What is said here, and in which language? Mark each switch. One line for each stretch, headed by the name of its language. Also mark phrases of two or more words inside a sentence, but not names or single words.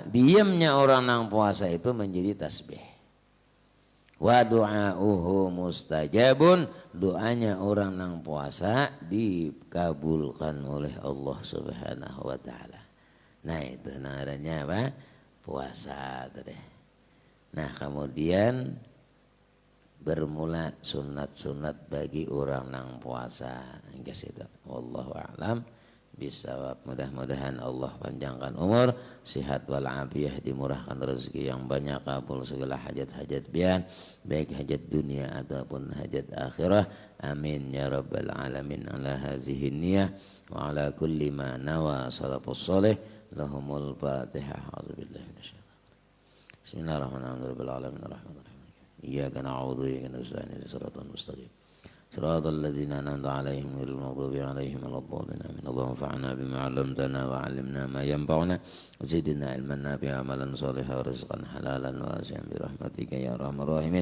Banjar: Diamnya orang nang puasa itu menjadi tasbih.
Arabic: ودعاؤه مستجاب,
Banjar: doanya orang nang puasa dikabulkan oleh Allah
Arabic: سبحانه وتعالى.
Banjar: Nah, itu namanya apa? Puasa tadi. Nah, kemudian bermula sunat-sunat bagi orang nang puasa. Hingga situ.
Arabic: والله أعلم بالصواب.
Banjar: Mudah-mudahan Allah panjangkan umur, sihat wal afiyah, dimurahkan rezeki yang banyak, kabul segala hajat-hajat bian, baik hajat dunia ataupun hajat akhirah.
Arabic: آمين يا رب العالمين. على هذه النية وعلى كل ما نوى السلف الصالح. لهم الفاتحة. أعوذ بالله من الشيطان الرجيم بسم الله الرحمن الرحيم رب العالمين الرحمن الرحيم. إياك نعبد وإياك نستعين اهدنا الصراط المستقيم. صراط الذين أنعمت عليهم غير المغضوب عليهم ولا الضالين. Amin. اللهم انفعنا بما علمتنا وعلمنا ما ينفعنا وزدنا علما نافعا عملا صالحا ورزقا حلالا واسعا برحمتك يا أرحم الراحمين.